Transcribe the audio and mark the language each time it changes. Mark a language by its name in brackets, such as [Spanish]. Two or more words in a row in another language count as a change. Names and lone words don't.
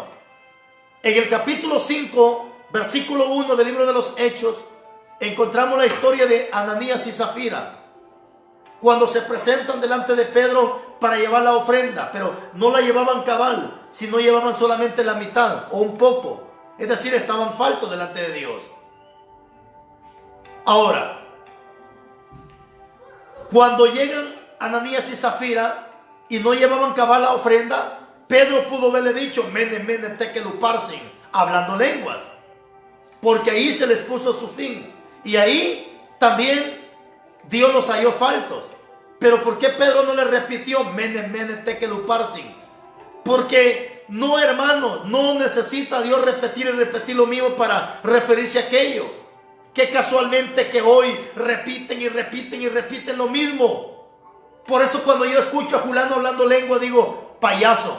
[Spanish] En el capítulo 5, versículo 1 del libro de los Hechos, encontramos la historia de Ananías y Zafira, cuando se presentan delante de Pedro para llevar la ofrenda, pero no la llevaban cabal, sino llevaban solamente la mitad o un poco. Es decir, estaban faltos delante de Dios. Ahora, cuando llegan Ananías y Zafira y no llevaban cabal la ofrenda, Pedro pudo haberle dicho, [Aramaic] mene, mene, tekel uparsin, [Spanish] hablando lenguas, porque ahí se les puso su fin. Y ahí también Dios los halló faltos. Pero ¿por qué Pedro no le repitió, [Aramaic] mene, mene, tekel uparsin? [Spanish] Porque no, hermanos, no necesita Dios repetir y repetir lo mismo para referirse a aquello. Que casualmente que hoy repiten y repiten y repiten lo mismo. Por eso cuando yo escucho a Julano hablando lengua digo, payaso.